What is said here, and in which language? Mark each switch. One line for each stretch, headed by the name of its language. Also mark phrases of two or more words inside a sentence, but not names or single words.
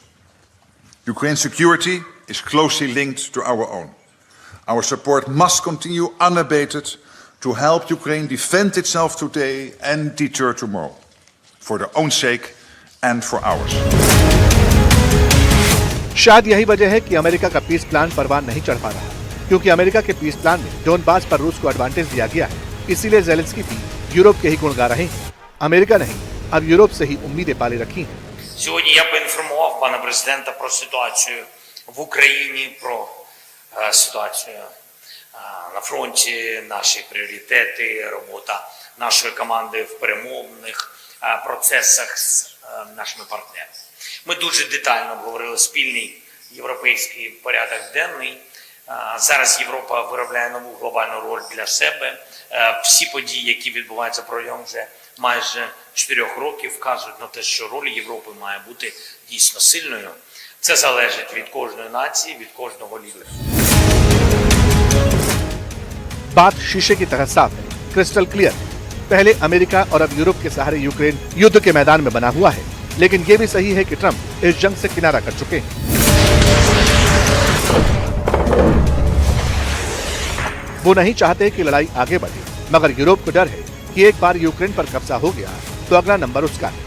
English: Ukraine's security is closely linked to our own. Our support must continue unabated to help Ukraine defend itself today and deter tomorrow, for their own sake and for ours.
Hindi: शायद यही वजह है कि अमेरिका का पीस प्लान परवान नहीं चढ़ पा रहा, क्योंकि अमेरिका के पीस प्लान में डोनबास पर रूस को एडवांटेज दिया गया है। इसीलिए ज़ेलेंस्की भी यूरोप के ही गुण गा रहे हैं। अमेरिका नहीं, अब यूरोप से ही उम्मीदें पाले रखी हैं।
Ukrainian: Сьогодні я поінформував пана президента про ситуацію в Україні, про ситуацію на фронті, наші пріоритети, робота нашої команди в перемовних процесах з нашими партнерами. Ми дуже детально обговорили спільний європейський порядок денний. Зараз Європа виробляє нову глобальну роль для себе. Всі події, які відбуваються протягом вже майже 4 років, вказують на те, що роль Європи має бути дійсно сильною. Це залежить від кожної нації, від कожного лідера.
Hindi: बात शीशे की तरह साफ है,
English: crystal clear.
Hindi: पहले अमेरिका और अब यूरोप के सहारे यूक्रेन युद्ध के मैदान में बना हुआ है, लेकिन ये भी सही है कि ट्रंप इस जंग से किनारा कर चुके हैं। वो नहीं चाहते कि लड़ाई आगे बढ़े, मगर यूरोप को डर है कि एक बार यूक्रेन पर कब्जा हो गया तो अगला नंबर उसका है।